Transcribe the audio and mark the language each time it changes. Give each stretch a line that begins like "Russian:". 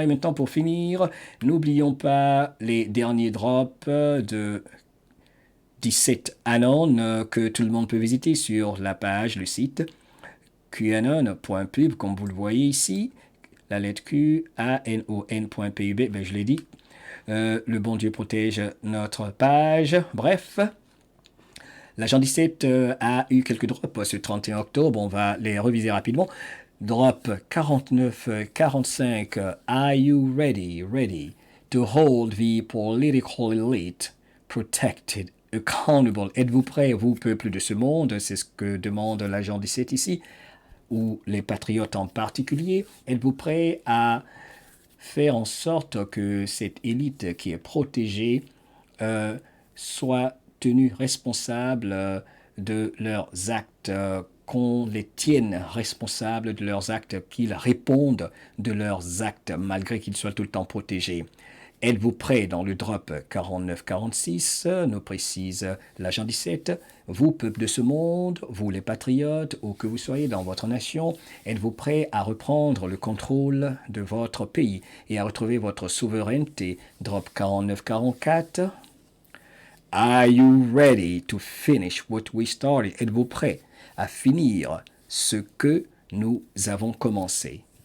French: Et maintenant pour finir, n'oublions pas les derniers drops de 17 Anon que tout le monde peut visiter sur la page, le site qanon.pub, comme vous le voyez ici, la lettre Q, anon.pub, je l'ai dit. Le bon Dieu protège notre page. Bref, l'agent 17 a eu quelques drops ce 31 octobre, on va les reviser rapidement.
English: Drop 49-45, are you ready to hold the political elite protected, accountable?
French: Êtes-vous prêts, vous, peuple de ce monde? C'est ce que demande l'agent 17 ici, ou les patriotes en particulier. Êtes-vous prêts à faire en sorte que cette élite qui est protégée soient tenus responsables de leurs actes, qu'on les tienne responsables de leurs actes, qu'ils répondent de leurs actes, malgré qu'ils soient tout le temps protégés. Êtes-vous prêts dans le drop 49-46, nous précise l'agent 17. Vous, peuple de ce monde, vous les patriotes, où que vous soyez dans votre nation, êtes-vous prêts à reprendre le contrôle de votre pays et à retrouver votre souveraineté? Drop 49-44.
English: Are you ready to finish what we started?
French: Êtes-vous prêts à finir ce que nous avons commencé?